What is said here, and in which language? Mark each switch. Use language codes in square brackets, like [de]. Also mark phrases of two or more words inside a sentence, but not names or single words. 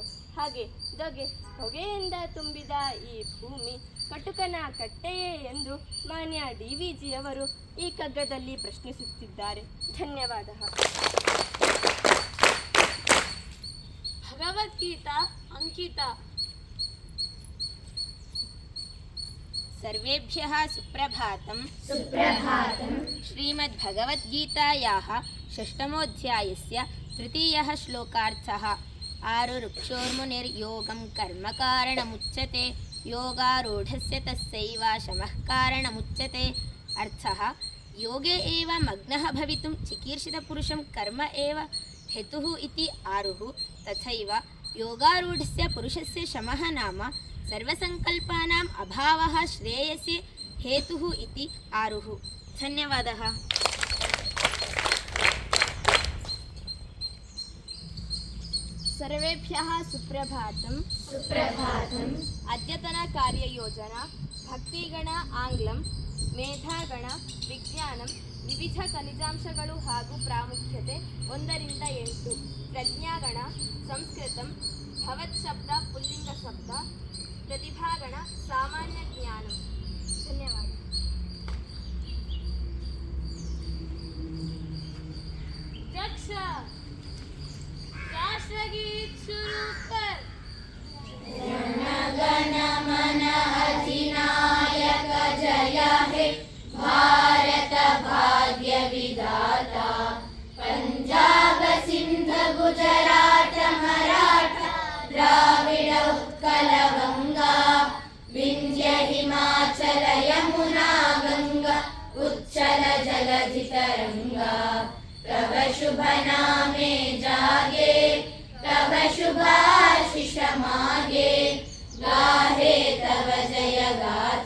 [kn] ಹಾಗೆ ಹೊಗೆಯಿಂದ ತುಂಬಿದ ಈ ಭೂಮಿ ಕಟುಕನ ಕಟ್ಟೆಯೇ ಎಂದು ಮಾನ್ಯ DVGಯವರು ಈ ಕಗ್ಗದಲ್ಲಿ ಪ್ರಶ್ನಿಸುತ್ತಿದ್ದಾರೆ. ಧನ್ಯವಾದ. ಭಗವದ್ಗೀತಾ ಅಂಕಿತಾ. [sa] ಸರ್ವೇಭ್ಯಃ ಸುಪ್ರಭಾತಂ. ಸುಪ್ರಭಾತಂ. ಶ್ರೀಮದ್ಭಗವದ್ಗೀತಾಯಾः ಷಷ್ಠಮೋऽಧ್ಯಾಯस्य ತೃತೀಯः ಶ್ಲೋಕಾರ್ಥಃ. ಆರುರುಕ್ಷೋರ್ಮುನಿರ್ಯೋಗಂ ಕರ್ಮ ಕಾರಣಮುಚ್ಯತೆ ಯೋಗಾರೂಢಸ್ಯ ತಸ್ಯೈವ ಶಮಃ ಕಾರಣಮುಚ್ಯತೆ. ಅರ್ಥಃ ಯೋಗೆ ಏವ ಮಗ್ನಃ ಭವಿತುಂ ಚಿಕೀರ್ಷಿತಪುರುಷಂ ಕರ್ಮ ಏವ ಹೇತುಃ ಇತಿ ಆರುಃ. ತಥೈವ ಯೋಗಾರೂಢಸ್ಯ ಪುರುಷಸ್ಯ ಶಮಃ ನಾಮ ಸರ್ವಸಂಕಲ್ಪಾನಾಂ ಅಭಾವಃ ಶ್ರೇಯಸ್ಯ ಹೇತುಃ ಇತಿ ಆರುಃ. ಧನ್ಯವಾದः. सर्वेभ्यः सुप्रभातं. सुप्रभातम्. अद्यतनकार्ययोजना ಭಕ್ತಿಗಣ ಆಂಗ್ಲಂ ಮೇಧಾಗಣ ವಿಜ್ಞಾನಂ [kn] ವಿವಿಧ ಖನಿಜಾಂಶಗಳು ಹಾಗೂ ಪ್ರಾಮುಖ್ಯತೆ [sa] 1-8 ಪ್ರಜ್ಞಾಗಣ ಸಂಸ್ಕೃತಂ ಭವತ್ ಶಬ್ದ ಪುಲ್ಲಿಂಗ ಶಬ್ದ ಪ್ರತಿಭಾಗಣ ಸಾಮಾನ್ಯ ಜ್ಞಾನಂ. ಧನ್ಯವಾದ. [hi] दक्ष राष्ट्रगीत शुरू कर. [bn] জনগণ মন অধিনায়ক জয় হে ভারত ভাগ্য বিধাতা পঞ্জাব সিন্ধ গুজরাট মরাঠা দ্রাবিড় উৎকল গঙ্গা বিন্ধ্য হিমাচল যমুনা গঙ্গা উচ্চল জলধি তরঙ্গা তব শুভ নামে জাগে তব শুভাশিষ মাগে গাহে তব জয় গা